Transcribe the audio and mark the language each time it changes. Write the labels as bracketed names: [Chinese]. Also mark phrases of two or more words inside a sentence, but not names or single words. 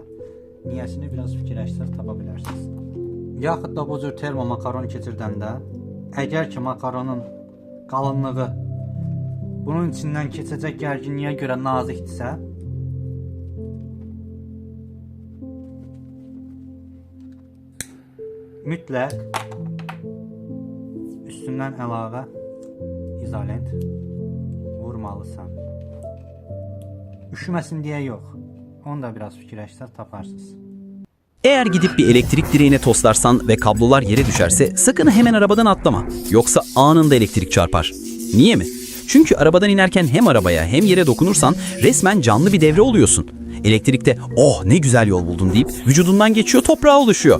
[Azerbaijani] Niyəsini biraz fikirləşsəz tapa bilərsiniz. Yaxud da bu cür termo makaron keçirdəndə, əgər ki makaronun qalınlığı bunun içindən keçəcək gərginliyə görə nazikdirsə, mütləq üstündən əlavə izolent vurmalısan. Üşüməsin deyə yox. Onu da biraz fikirləşsəz taparsınız. [Turkish] Eğer gidip bir elektrik direğine toslarsan ve kablolar yere düşerse sakın hemen arabadan atlama. Yoksa anında elektrik çarpar. Niye mi? Çünkü arabadan inerken hem arabaya hem yere dokunursan resmen canlı bir devre oluyorsun. Elektrikte oh ne güzel yol buldum deyip vücudundan geçiyor, toprağa ulaşıyor.